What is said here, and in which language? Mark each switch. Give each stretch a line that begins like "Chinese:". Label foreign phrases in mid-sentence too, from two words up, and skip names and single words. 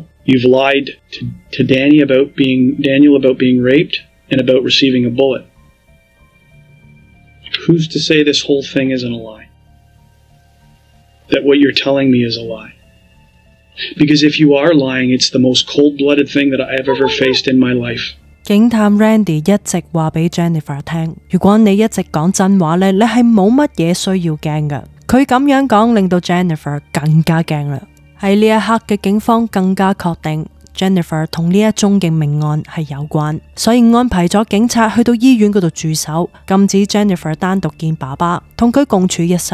English: You've lied to Daniel about being raped and about receiving a bullet. Who's to say this whole thing isn't a lie? That what you're telling me is a lie? Because if you are lying, it's the most cold-blooded thing that I've ever faced in my life.
Cantonese: 警探 Randy 一直話俾 Jennifer 聽，如果你一直講真話呢，你係冇乜嘢需要驚㗎。佢咁樣講令到 Jennifer 更加驚啦。喺呢一刻嘅警方更加確定 Jennifer 同呢一宗嘅命案係有關，所以安排咗警察去到醫院嗰度駐守，禁止 Jennifer 單獨見爸爸，同佢共處一室。